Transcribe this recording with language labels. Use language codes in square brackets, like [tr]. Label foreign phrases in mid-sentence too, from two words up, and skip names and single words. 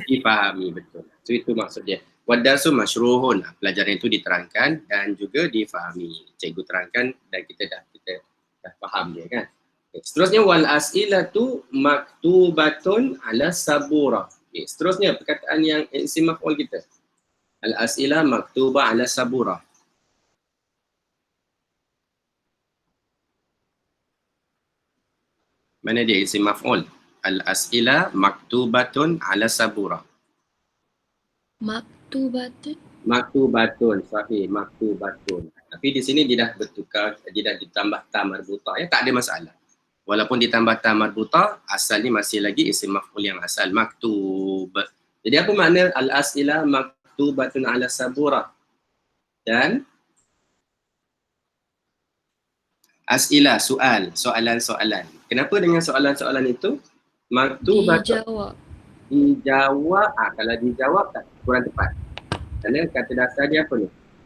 [ms] difahami, betul. So itu maksud dia. [ar] والدرس مشروح, [ms] pelajaran itu diterangkan dan juga difahami. Cikgu terangkan dan kita dah faham dia kan. Seterusnya [ar] والأسئلة مكتوبة على السبورة. [ms] Seterusnya perkataan yang [ar] اسم مفعول [ms] kita. [ar] الأسئلة مكتوبة على السبورة. [ms] Mana dia [ar] اسم مفعول? الأسئلة مكتوبة على السبورة. مكتوبة. مكتوبة, صحيح، مكتوبة. [ms] Tapi di sini dia dah bertukar, dia dah ditambah [ar] تاء مربوطة, [ms] tak ada masalah. Walaupun ditambah [ar] تاء مربوطة, [ms] asalnya masih lagi [ar] اسم مفعول [ms] yang asal, maktub. Jadi apa makna [ar] الأسئلة مكتوبة على السبورة? [ms] Dan as'ilah, soalan-soalan. Kenapa dengan soalan-soalan itu? Maktubatun. Dijawab. Kalau dijawab tak kurang tepat. Kerana kata dasar dia apa ni?